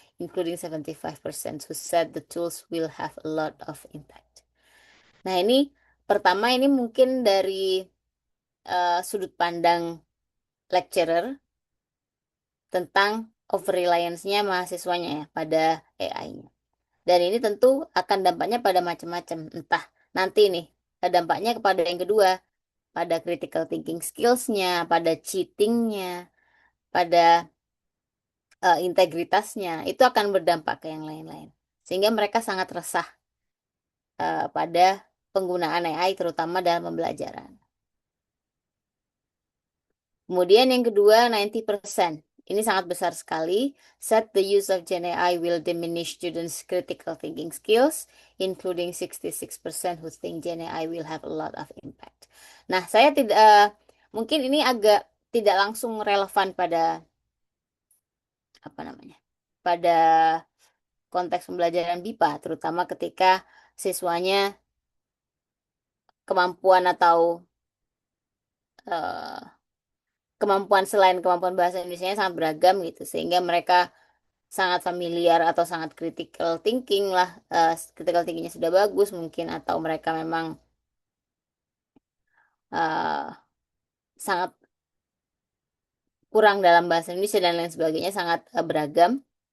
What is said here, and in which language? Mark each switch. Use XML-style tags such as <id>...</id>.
<en>including 75% who said the tools will have a lot of impact.</en> <id>Nah, ini pertama ini mungkin dari sudut pandang lecturer tentang over reliance-nya mahasiswanya ya pada AI-nya. Dan ini tentu akan dampaknya pada macam-macam. Entah nanti nih dampaknya kepada yang kedua, pada critical thinking skills-nya, pada cheating-nya, pada integritasnya, itu akan berdampak ke yang lain-lain. Sehingga mereka sangat resah pada penggunaan AI terutama dalam pembelajaran. Kemudian yang kedua, 90%. Ini sangat besar sekali.</id> <en>Said the use of Gen AI will diminish students' critical thinking skills, including 66% who think Gen AI will have a lot of impact.</en> <id>Nah, saya tidak, mungkin ini agak tidak langsung relevan pada apa namanya, pada konteks pembelajaran BIPA, terutama ketika siswanya kemampuan atau eh, kemampuan selain kemampuan bahasa Indonesia sangat beragam gitu, sehingga mereka sangat familiar atau sangat critical thinking lah, critical thinkingnya sudah bagus mungkin, atau mereka memang eh, sangat kurang dalam bahasa Indonesia dan lain sebagainya, sangat beragam.</id>